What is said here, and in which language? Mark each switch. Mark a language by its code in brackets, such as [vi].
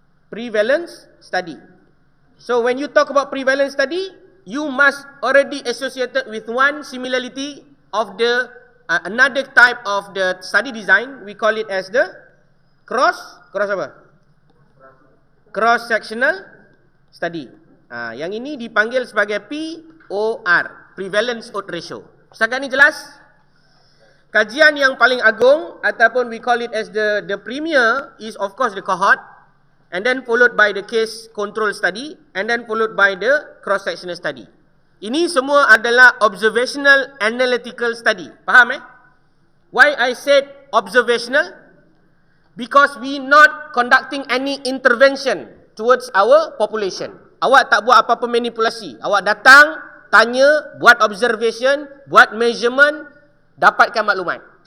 [en] Prevalence study. So when you talk about prevalence study, you must already associated with one similarity of the another type of the study design. We call it as the cross [ms] apa? [en] Cross sectional study. [ms] Yang ini dipanggil sebagai POR, prevalence odds ratio. Setakat ni jelas? Kajian yang paling agung ataupun [en] we call it as the premier is of course the cohort, and then followed by the case control study, and then followed by the cross sectional study. [ms] Ini semua adalah observational analytical study. Faham [en] Why I said observational? Because we not conducting any intervention towards our population. [ms] Awak tak buat apa-apa manipulasi. Awak datang, tanya, buat observation, buat measurement, dapatkan maklumat.